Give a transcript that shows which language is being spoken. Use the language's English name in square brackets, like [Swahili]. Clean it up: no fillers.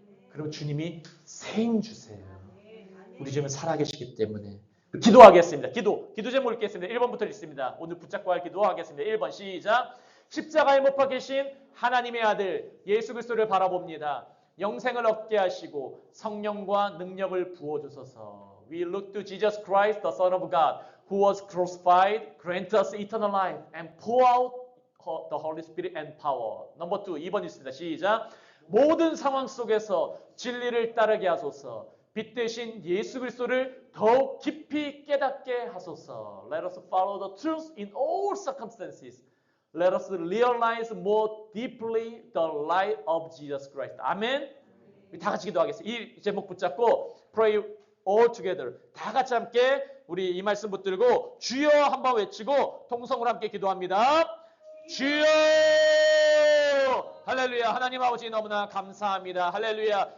[Korean] 그럼 주님이 생 주세요. 우리 주님은 살아계시기 때문에. 기도하겠습니다. 기도 제목 읽겠습니다. 1번부터 읽습니다. 오늘 붙잡고 할 기도하겠습니다. 1번 시작. 십자가에 못 박혀 계신 하나님의 아들 예수 그리스도를 바라봅니다. 영생을 얻게 하시고 성령과 능력을 부어주소서. [English] We look to Jesus Christ, the Son of God, who was crucified, grant us eternal life, and pour out the Holy Spirit and power. [Korean] 넘버 2, 2번 있습니다. 시작. 모든 상황 속에서 진리를 따르게 하소서. 빛 대신 예수 그리스도를 더욱 깊이 깨닫게 하소서. [English] Let us follow the truth in all circumstances. Let us realize more deeply the light of Jesus Christ. [Korean] 아멘. 다 같이 기도하겠습니다. 이 제목 붙잡고 [English] pray all together. [Korean] 다 같이 함께 우리 이 말씀 붙들고 주여 한번 외치고 통성으로 함께 기도합니다. 주여! 할렐루야. 하나님 아버지 너무나 감사합니다. 할렐루야.